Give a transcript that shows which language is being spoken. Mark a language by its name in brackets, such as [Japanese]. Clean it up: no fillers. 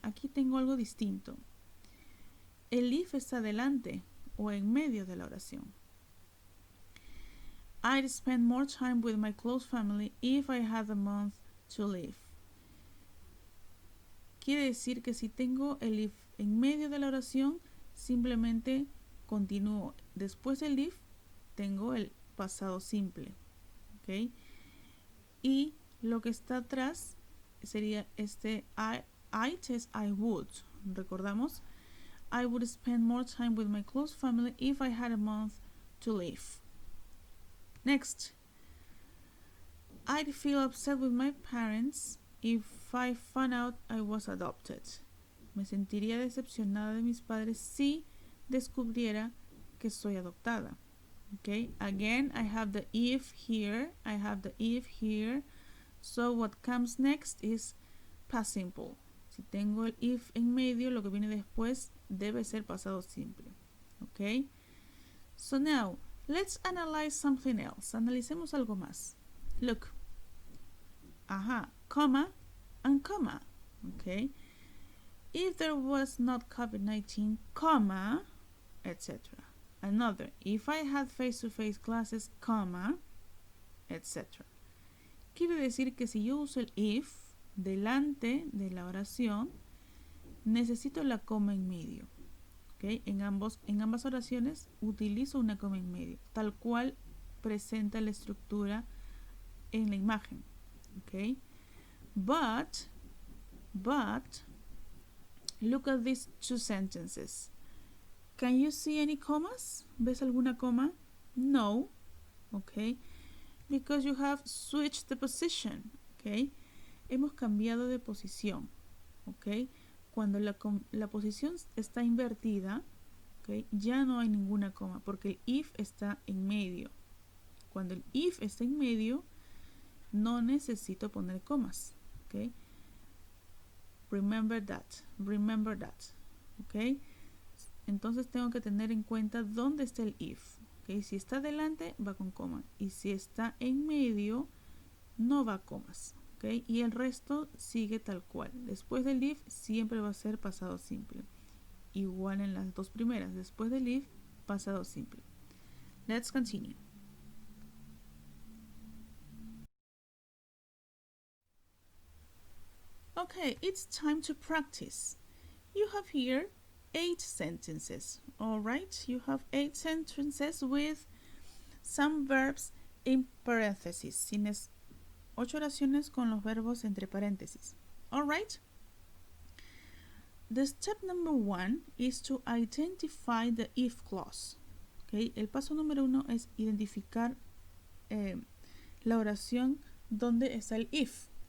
[Spanish] Aquí tengo algo distinto. El if está delante o en medio de la oración. [English] I'd spend more time with my close family if I had a month to live. [Spanish] Quiere decir que si tengo el if en medio de la oración, simplemente continúo. Después del if, tengo el pasado simple. ¿Okay? Y lo que está atrás sería este I es I would. ¿Recordamos? [English] I would spend more time with my close family if I had a month to live. Next, I'd feel upset with my parents if I found out I was adopted. [Spanish] Me sentiría decepcionada de mis padres si descubriera que soy adoptada. [English] Okay, again, I have the if here, I have the if here. So what comes next is past simple. [Spanish] Si tengo el if en medio, lo que viene después debe ser pasado simple. [English] Okay? So now, let's analyze something else. [Spanish] Analicemos algo más. [English] Look. Comma and comma. Okay? If there was not COVID-19, comma, etc. Another, if I had face-to-face classes, comma, etc. [Spanish] Quiere decir que si yo uso el if delante de la oración, necesito la coma en medio. ¿Okay? En ambas oraciones utilizo una coma en medio, tal cual presenta la estructura en la imagen. ¿Okay? [English] But, look at these two sentences. Can you see any commas? [Spanish] ¿Ves alguna coma? [English] No. Okay. Because you have switched the position. Okay. [Spanish] Hemos cambiado de posición. Okay. Cuando la posición está invertida, okay, ya no hay ninguna coma porque el if está en medio. Cuando el if está en medio, no necesito poner comas. [English] Okay. Remember that. Remember that. Okay. [Spanish] Entonces tengo que tener en cuenta dónde está el if. ¿Okay? Si está delante, va con coma. Y si está en medio, no va a comas. ¿Okay? Y el resto sigue tal cual. Después del if, siempre va a ser pasado simple. Igual en las dos primeras. Después del if, pasado simple. [English] Let's continue. Okay, it's time to practice. You have here 8 sentences. All right, you have 8 sentences with some verbs in parentheses. [Spanish] Tienes 8 oraciones con los verbos entre paréntesis. All right. [English] The step number 1 is to identify the if clause. [Spanish] Okay, el paso número 1 es identificar la oración donde está el if.